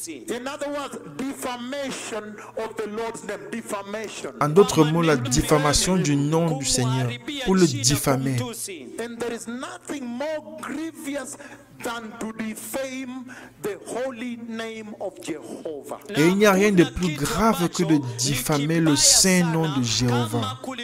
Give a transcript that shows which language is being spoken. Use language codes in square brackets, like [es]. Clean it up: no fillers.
[en] In other words, defamation of the Lord's name. Defamation. [fr] En d'autres mots, la diffamation du nom du Seigneur, pour le diffamer. [en] And there is nothing more grievous than to defame the holy name of Jehovah. [fr] Et il n'y a rien de plus grave que de diffamer le saint nom de Jéhovah.